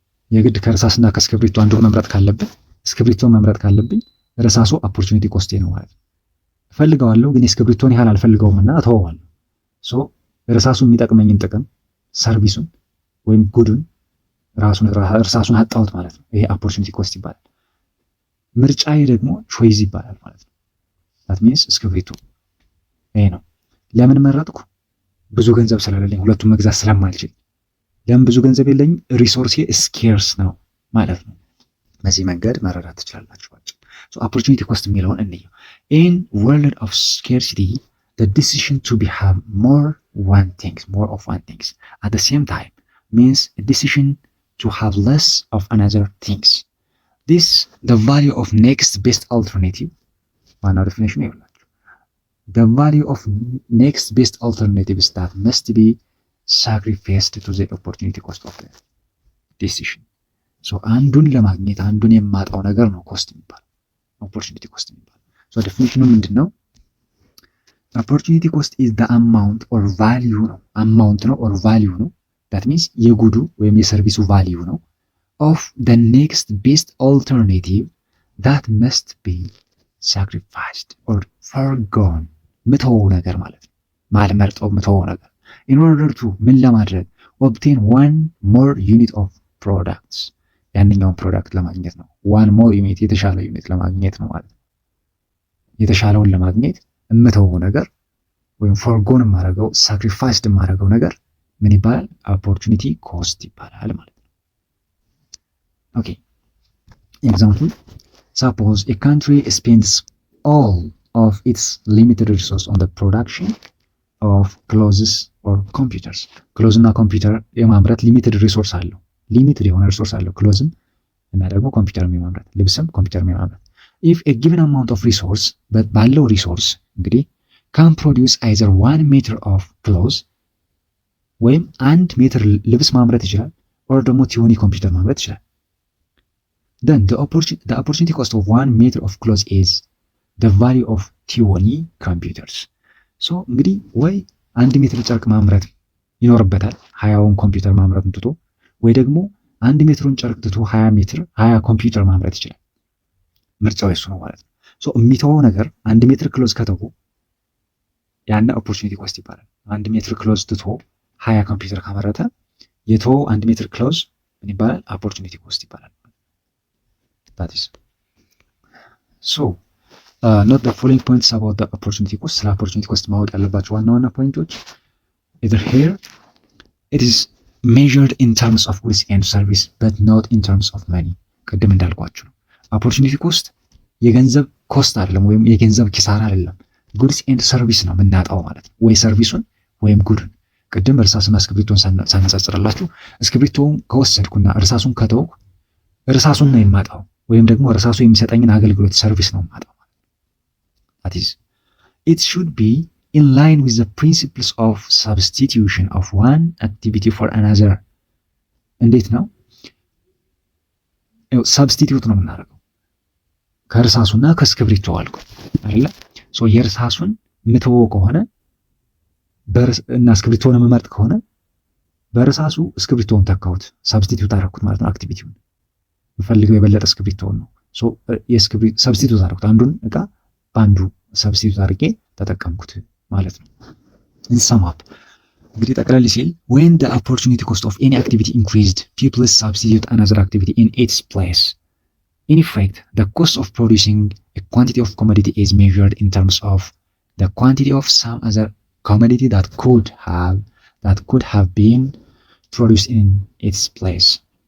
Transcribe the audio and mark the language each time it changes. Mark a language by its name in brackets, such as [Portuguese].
[Amharic] የግድ ከእርሳስና ከእስክሪብቶ አንዱን መምረጥ ካለብን፣ እስክሪብቶን መምረጥ ካለብኝ እርሳሱ opportunity cost ነው ማለት ነው። እፈልገዋለሁ ግን እስክሪብቶን ያህል አልፈልገውምና እተወዋለሁ። ሶ እርሳሱ የሚጠቅመኝን ጥቅም ሰርቪሱን ወይም ጉዱን እርሳሱን አጣሁት ማለት ነው። ይሄ opportunity cost ይባላል። ምርጫዬ ደግሞ ቾይዝ ይባላል ማለት ነው። [English] that means [Amharic] እስክሪብቶ ይሄ ነው። ለምን መረጥኩ? ብዙ ገንዘብ ስለሌለኝ፣ ሁለቱም መግዛት ስለማልችል። ለምን ብዙ ገንዘብ የለኝም? ሪሶርሴ ስኬርስ ነው ማለት ነው። በዚህ መንገድ መረዳት ትችላላችሁ። [English] so opportunity cost [Amharic] የሚለውን እንየው። [English] in world of scarcity the decision to have more of one things at the same time means a decision to have less of another things. This the value of next best alternative. [Amharic] ዋናው ዴፊኒሽን ይኸውላችሁ። [English] the value of next best alternatives that must be sacrificed to the opportunity cost of the decision. [Amharic] so አንዱን ለማግኘት አንዱን የማጣው ነገር ነው ኮስት የሚባለው፣ opportunity cost የሚባለው። so ዴፊኒሽኑ ምንድነው? [English] opportunity cost is the amount or value ነው፣ amount ነው or value ነው። that means [Amharic] የጉዱ ወይም የሰርቪሱ ቫልዩ ነው [English] of the next best alternative that must be sacrificed or foregone. [Amharic] ምተወው ነገር ማለት ነው። ማልመርጠው ምተወው ነገር [English] in order to [Amharic] ምን ለማድረግ [English] obtain one more unit of products. [Amharic] ያንኛውን ፕሮዳክት ለማግኘት ነው። [English] one more unit [Amharic] የተሻለ ዩኒት ለማግኘት ነው ማለት ነው። የተሻለውን ለማግኘት የምተወው ነገር ወይም foregone የማደርገው sacrificed የማደርገው ነገር ምን ይባላል? [English] opportunity cost [Amharic] ይባላል ማለት ነው። [English] ኦኬ ኤግዛምፕል suppose a country spends all of its limited resource on the production of clothes or computers. [Amharic] clothes እና ኮምፒውተር የማምረት ሊሚትድ ሪሶርስ አለው። ሊሚትድ የሆነ ሪሶርስ አለው ክሎዝም እና ደግሞ ኮምፒውተር የማምረት ልብስም ኮምፒውተር የማምረት [English] if a given amount of resource [Amharic] ባለው ሪሶርስ እንግዲህ [English] can produce either 1 meter of clothes [Amharic] ወይም 1 ሜትር ልብስ ማምረት ይችላል or ደግሞ ቲዮኒ ኮምፒውተር ማምረት ይችላል። [English] then the opportunity cost of 1 meter of clothes is the value of ቲዮኒ computers. [Amharic] so እንግዲህ ወይ 1 ሜትር ጨርቅ ማምረት ይኖርበታል 20ውን ኮምፒውተር ማምረቱን ትቶ፣ ወይ ደግሞ 1 ሜትሩን ጨርቅ ትቶ 20 ኮምፒውተር ማምረት ይችላል። ምርጫው እሱ ነው ማለት ነው። so የሚተወው ነገር 1 ሜትር ክሎዝ ከተው ያን opportunity cost ይባላል። 1 ሜትር ክሎዝ ትቶ 20 ኮምፒውተር ካመረተ የተወው 1 ሜትር ክሎዝ ምን ይባላል? [English] opportunity cost [Amharic] ይባላል። [English] that is so not the following points about the opportunity cost. [Amharic] ስለ opportunity cost ማወቅ ያለባቸው ዋና ፖይንቶች [English] either here it is measured in terms of goods and service but not in terms of money. [Amharic] ቅድም እንዳልኳችሁ ነው opportunity cost የገንዘብ ኮስት አይደለም ወይም የገንዘብ ኪሳራ አይደለም። [English] goods and service [Amharic] ነው የምናጣው ማለት ነው። ወይ ሰርቪሱን ወይም ጉድን። ቅድም እርሳስና እስክሪብቶን ሳነጻጽርላችሁ እስክሪብቶውን ከወሰድኩና እርሳሱን ከተውኩ እርሳሱን ነው የማጣው ወይም ደግሞ እርሳሱ የሚሰጠኝን አገልግሎት ሰርቪስ ነው የማጣው። [English] that is it should be in line with the principles of substitution of one activity for another. [Amharic] እንዴት ነው ሰብስቲቲዩት ነው የምናደርገው ከእርሳሱና ከእስክሪብቶ አልኩ አይደለ? የእርሳሱን ምትወው ከሆነ እና እስክሪብቶን መመርጥ ከሆነ በእርሳሱ እስክሪብቶን ተካሁት፣ ሰብስቲቲዩት አደረኩት ማለት ነው። አክቲቪቲውን የምፈልገው የበለጠ እስክሪብቶን ነው። ሰብስቲቲዩት አደረኩት፣ አንዱን እቃ በአንዱ ሰብስቲቲዩት አድርጌ ተጠቀምኩት ማለት ነው። ሰም አፕ እንግዲህ ጠቅለል ሲል [English] when the opportunity cost of any activity increased, people substitute another activity in its place. In effect, the cost of producing a quantity of commodity is measured in terms of the quantity of some other commodity that could have been produced in its place.